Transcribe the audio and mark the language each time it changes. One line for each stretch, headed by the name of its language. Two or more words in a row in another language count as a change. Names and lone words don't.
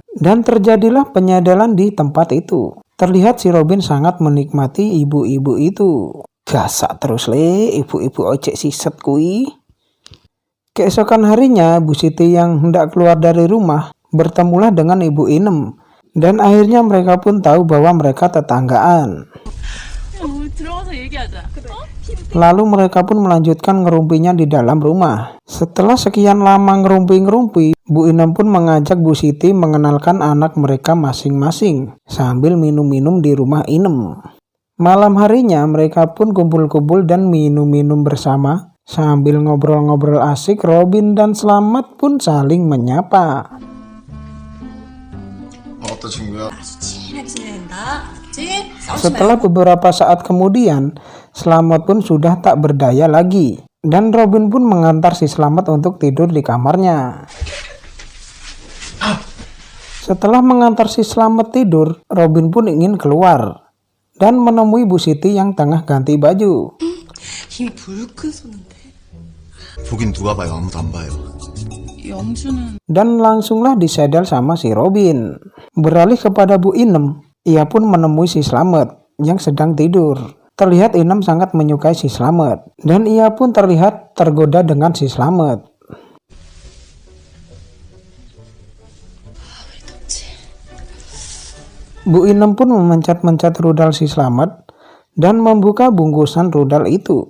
Indonesian: Dan terjadilah penyedelan di tempat itu. Terlihat si Robin sangat menikmati ibu-ibu itu. Gasak terus le, ibu-ibu ojek siset kui. Keesokan harinya, Bu Siti yang hendak keluar dari rumah bertemulah dengan Ibu Inem. Dan akhirnya mereka pun tahu bahwa mereka tetanggaan.
Korean: 들어가서 얘기하자.
Indonesian: Lalu mereka pun melanjutkan ngerumpinya di dalam rumah. Setelah sekian lama ngerumpi-ngerumpi, Bu Inem pun mengajak Bu Siti mengenalkan anak mereka masing-masing sambil minum-minum di rumah Inem. Malam harinya mereka pun kumpul-kumpul dan minum-minum bersama. Sambil ngobrol-ngobrol asik, Robin dan Slamet pun saling menyapa.
Korean: 어떤 친구야? 친하게 지낸다. 그치?
Indonesian: Setelah beberapa saat kemudian, Slamet pun sudah tak berdaya lagi. Dan Robin pun mengantar si Slamet untuk tidur di kamarnya. Setelah mengantar si Slamet tidur, Robin pun ingin keluar dan menemui Bu Siti yang tengah ganti baju.
Korean: 힘이 불끈 솟는데. 보긴 누가 봐요. 아무도 안 봐요. 영주는
Indonesian: Dan langsunglah disedel sama si Robin. Beralih kepada Bu Inem, ia pun menemui si Slamet yang sedang tidur. Terlihat Inem sangat menyukai si Slamet. Dan ia pun terlihat tergoda dengan si Slamet. Bu Inem pun memencet-mencet rudal si Slamet dan membuka bungkusan rudal itu.